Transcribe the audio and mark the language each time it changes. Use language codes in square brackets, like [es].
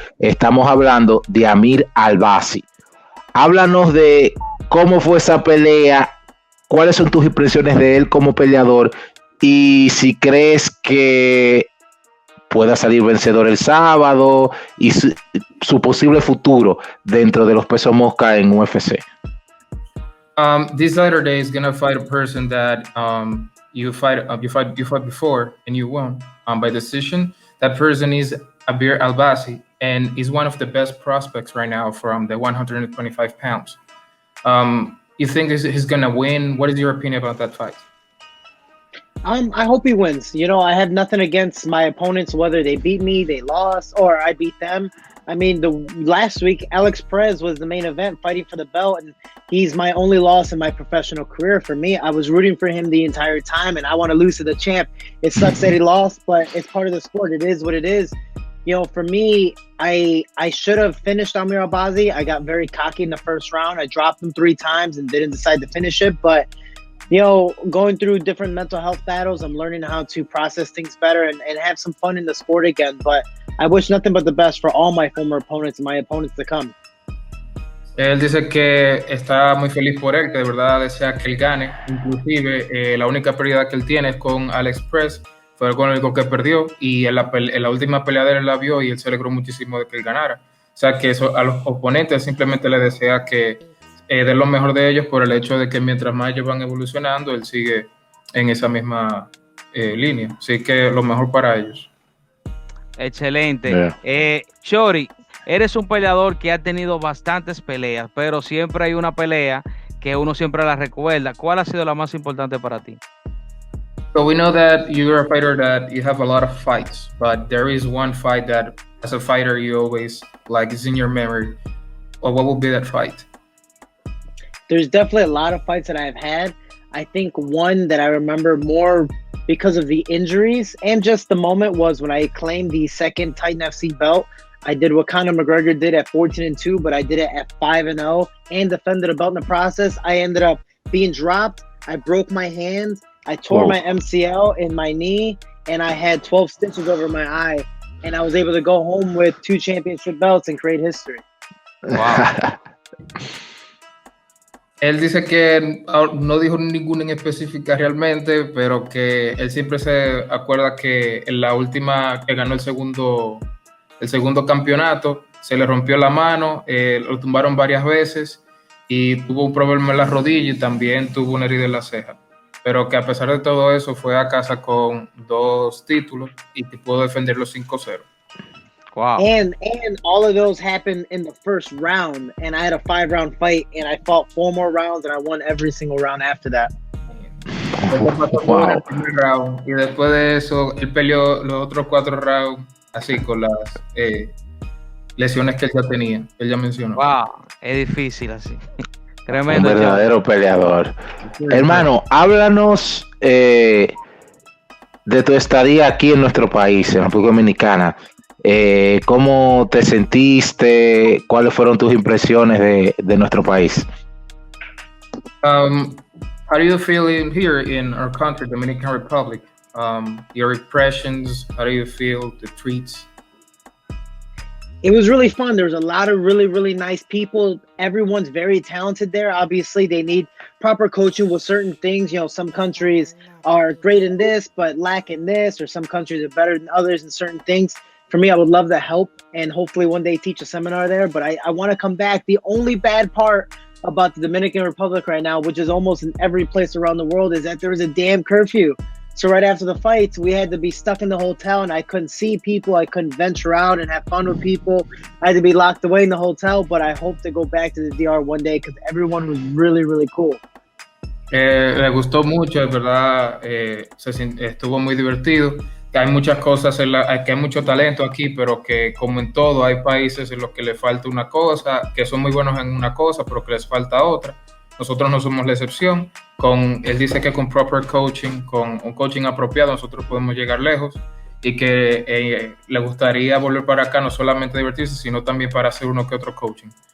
[es] Estamos hablando de Amir Albazi. Háblanos de cómo fue esa pelea, cuáles son tus impresiones de él como peleador y si crees que pueda salir vencedor el sábado y su posible futuro dentro de los pesos mosca en UFC. [en] This Saturday is gonna fight a person that you fight before and you won by decision. That person is Amir Albazi, and is one of the best prospects right now from the 125 pounds. You think he's gonna win? What is your opinion about that fight? I hope he wins. You know, I have nothing against my opponents, whether they beat me, they lost, or I beat them. I mean, the last week, Alex Perez was the main event fighting for the belt, and he's my only loss in my professional career. For me, I was rooting for him the entire time, and I want to lose to the champ. It sucks that he lost, but it's part of the sport. It is what it is. You know, for me, I should have finished Amir Albazi. I got very cocky in the first round. I dropped him 3 times and didn't decide to finish it, but you know, going through different mental health battles, I'm learning how to process things better and have some fun in the sport again. But I wish nothing but the best for all my former opponents and my opponents to come. [es] Él dice que está muy feliz por él, que de verdad desea que él gane. Inclusive, la única pérdida que él tiene es con Alex Press, fue con el único que perdió, y en la última pelea de él la vio y él se alegró muchísimo de que él ganara. O sea que eso, a los oponentes simplemente le desea que de lo mejor de ellos por el hecho de que mientras más ellos van evolucionando, él sigue en esa misma línea. Así que lo mejor para ellos. Excelente. Shorty, eres un peleador que ha tenido bastantes peleas, pero siempre hay una pelea que uno siempre la recuerda. ¿Cuál ha sido la más importante para ti? [en] So we know that you're a fighter that you have a lot of fights, but there is one fight that as a fighter you always like is in your memory. Or what would be that fight? There's definitely a lot of fights that I've had. I think one that I remember more because of the injuries and just the moment was when I claimed the second Titan FC belt. I did what Conor McGregor did at 14-2, but I did it at 5-0 and defended a belt in the process. I ended up being dropped. I broke my hand. I tore my MCL in my knee, and I had 12 stitches over my eye. And I was able to go home with 2 championship belts and create history. Wow. [es] Él dice que no dijo ninguna en específica realmente, pero que él siempre se acuerda que en la última que ganó el segundo campeonato, se le rompió la mano, lo tumbaron varias veces y tuvo un problema en la rodilla y también tuvo una herida en la ceja. Pero que a pesar de todo eso fue a casa con 2 títulos y que pudo defender los 5-0. [en] Wow. And all of those happened in the first round, and I had a 5-round fight, and I fought 4 more rounds, and I won every single round after that. Wow. [es] Y después de eso, él peleó los otros 4 rounds así con las lesiones que él ya tenía, él ya mencionó. Wow, es difícil así. Un Tremendo. verdadero peleador. Sí. Hermano, háblanos de tu estadía aquí en nuestro país, en República Dominicana. ¿Cómo te sentiste? ¿Cuáles fueron tus impresiones de nuestro país? [en] How do you feel here in our country, Dominican Republic? Your impressions, how do you feel, the treats? it was really fun. There was a lot of really, really nice people. Everyone's very talented there. Obviously, they need proper coaching with certain things. You know, some countries are great in this, but lack in this, or some countries are better than others in certain things. For me, I would love the help and hopefully one day teach a seminar there. But I want to come back. The only bad part about the Dominican Republic right now, which is almost in every place around the world, is that there is a damn curfew. So right after the fights, we had to be stuck in the hotel, and I couldn't see people. I couldn't venture out and have fun with people. I had to be locked away in the hotel, but I hope to go back to the DR one day because everyone was really, really cool. [es] Le gustó mucho, es verdad, estuvo muy divertido. Que hay muchas cosas, que hay mucho talento aquí, pero que como en todo hay países en los que le falta una cosa, que son muy buenos en una cosa, pero que les falta otra. Nosotros no somos la excepción. Él dice que con [en] proper coaching, [es] con un coaching apropiado, nosotros podemos llegar lejos y que le gustaría volver para acá no solamente divertirse, sino también para hacer uno que otro coaching.